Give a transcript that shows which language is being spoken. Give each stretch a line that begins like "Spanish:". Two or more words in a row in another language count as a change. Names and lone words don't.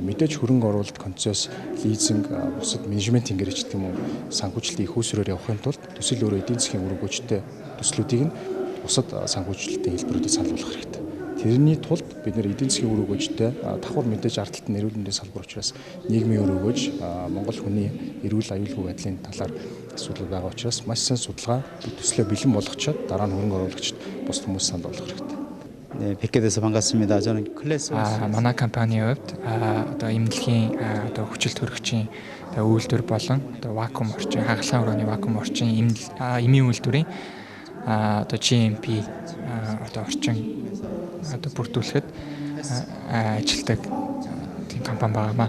Mongolian: Мэдээж хөрөнгө оруулалт, концесс, лизинг, бусад менежмент гэх юм уу санхүүжилтийн хөөсрөөр явахын тулд төсөл өөрөө эдийн засгийн үр өгөөжтэй төслүүдийг нь бусад санхүүжилтийн хэлбэрүүдийг санал болгох хэрэгтэй. Тэрний тулд бид нэр эдийн засгийн үр өгөөжтэй давхар мэдээж ардталт нь эрүүл мэндийн салбар учраас нийгмийн үр өгөөж Монгол хүний эрүүл аюулгүй байдлын талаар асуудал байгаа учраас маш сайн судалгаа төслөө бэлэн болгочоод дараа нь хөрөнгө оруулагчид бус хүмүүс санал болгох хэрэгтэй.
Korean: 네, 뵙게 돼서 반갑습니다. 저는 클래스
Mongolian: манай компанийн хувьд эмнэлгийн хүчил төрөгчийн үйлдвэр болон вакуум орчин, хагалгаан өрөөний вакуум орчин эмийн үйлдвэрийн GMP орчин бүрдүүлэхэд ажилтдаг тийм компани байгаамаа.